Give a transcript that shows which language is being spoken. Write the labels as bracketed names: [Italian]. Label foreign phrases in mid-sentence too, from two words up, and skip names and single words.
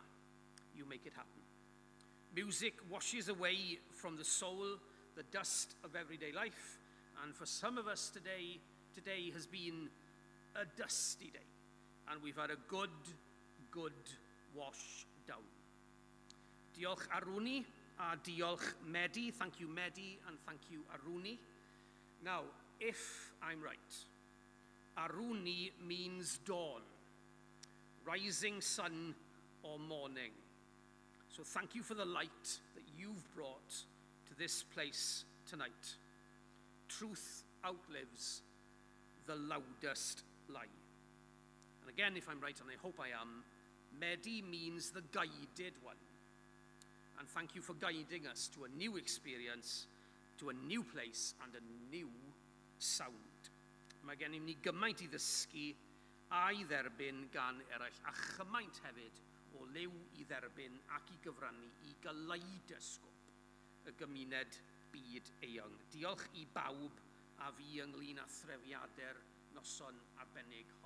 [English] You make it happen. Music washes away from the soul the dust of everyday life, and for some of us today has been a dusty day, and we've had a good wash down. [Welsh] Diolch Aruni a diolch Medi. [English] Thank you Medi and thank you Aruni. Now, if I'm right, Aruni means dawn, rising sun or morning. So thank you for the light that you've brought to this place tonight. Truth outlives the loudest lie. And again, if I'm right, and I hope I am, Medi means the guided one. And thank you for guiding us to a new experience, to a new place and a new sound. [Welsh] Mae gen I ni gymaint I ddysgu a I dderbyn gan eraill, a chymaint hefyd o liw I dderbyn ac I gyfrannu I galeidosgop y gymuned byd eang. Diolch I bawb a fi ynglyn â threfiadau'r noson arbennig hon.